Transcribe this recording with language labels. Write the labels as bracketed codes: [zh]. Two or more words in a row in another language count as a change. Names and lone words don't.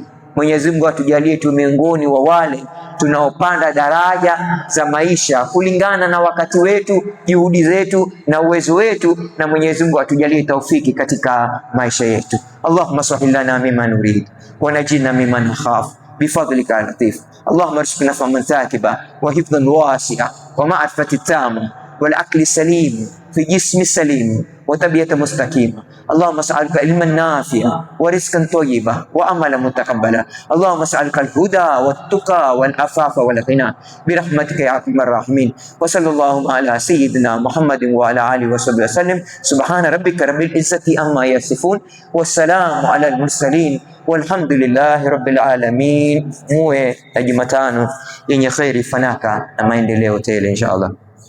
[sw] Mwenyezi Mungu atujalie tu miongoni wa wale tunaopanda daraja za maisha kulingana na wakati wetu, juhudi zetu na uwezo wetu, na Mwenyezi Mungu atujalie taufiki katika maisha yetu. [ar] اللهم سهل لنا مما نريد ونجنا مما نخاف بفضلك يا لطيف. اللهم ارزقنا فهما ثاقبا وحفظا واسعا ومعرفة تامة والعقل سليم في جسم سليم وطبيعة مستقيمة. اللهم اسألك علما نافعا ورزقا طيبا وعملا متقبلا. اللهم اسألك الهدى والتقى والعفاف والغنى برحمتك يا ارحم الراحمين. وصلى الله على سيدنا محمد وعلى اله وصحبه وسلم. سبحان ربك رب العزة عما يصفون والسلام على المرسلين والحمد لله رب العالمين. [sw] Muwe na Jumatano yenye kheri, fanaka na maendeleo tele inshallah.